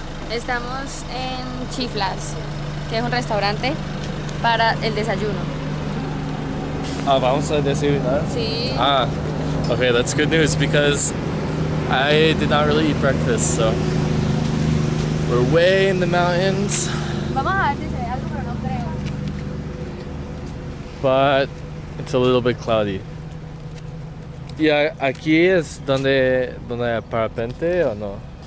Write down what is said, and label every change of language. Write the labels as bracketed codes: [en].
[es] Estamos en Chiflas, que es un restaurante para el desayuno. Ah, vamos a desayunar? Sí. [en] Ah, okay, that's good news because I did not really eat breakfast, so we're way in the mountains. [es] Vamos a ver si se ve algo, pero no creo. [en] But it's a little bit cloudy. [es] ¿Y aquí es donde hay parapente o no?